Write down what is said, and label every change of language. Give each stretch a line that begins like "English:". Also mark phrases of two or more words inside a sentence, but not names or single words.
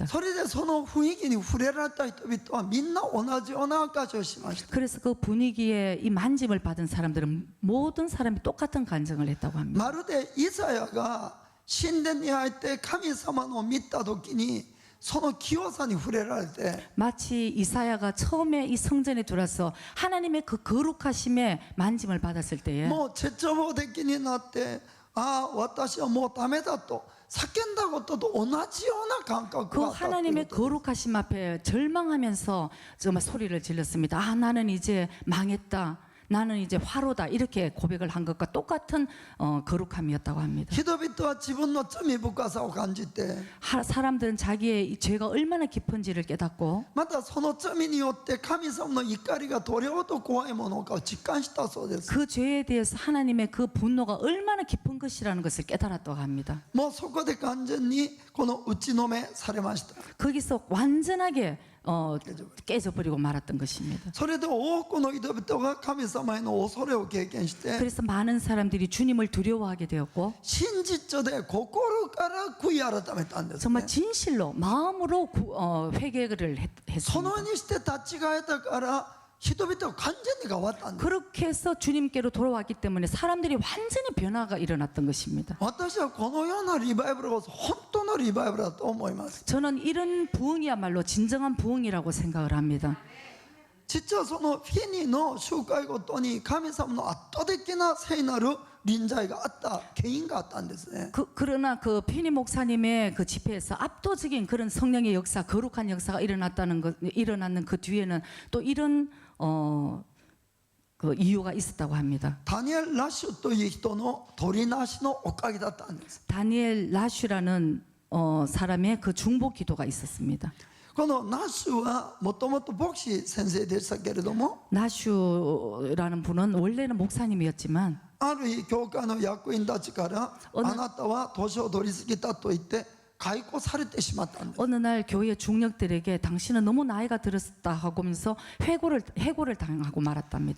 Japanese: それでその雰囲気に触れられた人々はみんな同じような証をしました。
Korean: 그래서 그 분위기에 이 만짐을 받은 사람들은 모든 사람이 똑같은 간증을 했다고 합니다.
Japanese: まるでイザヤが神殿に入って神様の見た時にその清さに触れられて
Korean: 마치 이사야가 처음에 이 성전에 들어와서 하나님의 그 거룩하심에 만짐을 받았을 때에
Japanese: もう絶望的になって私はもうダメだと叫んだことと同じような感覚
Korean: 그
Japanese: があったという
Korean: 하나님의
Japanese: ことです。
Korean: 거룩하심 앞에 절망하면서 정말 소리를 질렀습니다. 나는 이제 망했다. 나는 이제 화로다. 이렇게 고백을 한 것과 똑같은 거룩함이었다고 합니다.
Japanese: 人々は自分の罪深さを感じて
Korean: 사람들은 자기의 이 죄가 얼마나 깊은지를 깨닫고
Japanese: またその罪によって神様の怒りがどれほど怖いものかを実感したそうです。
Korean: 그 죄에 대해서 하나님의 그 분노가 얼마나 깊은 것이라는 것을 깨달았다고 합니다.
Japanese: もうそこで完全にこの打ちのめされました。
Korean: 거기서 완전하게 깨져버리고 말았던 것입니다.
Japanese: それで多くの人々が神様への恐れを経験して
Korean: 그래서 많은 사람들이 주님을 두려워하게 되었고
Japanese: 真実で心から悔い改めたんです、
Korean: 정말
Japanese: ね、
Korean: 진실로 마음으로 회개를
Japanese: その
Korean: 했습니다.
Japanese: ようにして立ち返ったから人々は完全に変わったんです。
Korean: 그렇게 해서 주님께로 돌아왔기 때문에 사람들이 완전히 변화가 일어났던 것입니다.
Japanese: 私はこのようなリバイバルこそ本当のリバイバルだと思います。
Korean: 저는 이런 부흥이야말로 진정한 부흥이라고 생각을 합니다.
Japanese: 実はそのフィニの集会ごとに神様の圧倒的な聖なる臨在があった原因があったんですね。
Korean: 그러나 그 피니 목사님의 그 집회에서 압도적인 그런 성령의 역사, 거룩한 역사가 일어나는 그 뒤에는 또 이런 그 이유가 있었다고 합니다.
Japanese: ダニエル・ラッシュという人の取りなしのおかげだったんです。
Korean: 다니엘 라슈라는 사람의 그 중보 기도가 있었습니다.
Japanese: このナッシュはもともと牧師先生でしたけれども
Korean: 라슈라는 분은 원래는 목사님이었지만
Japanese: ある日教会の役員たちからあなたは年を取り過ぎたと言って解雇されてしまったんです。
Korean: 어느 날 교회 중력들에게 당신은 너무 나이가 들었다 하면서 해고를 당하고 말았답니다.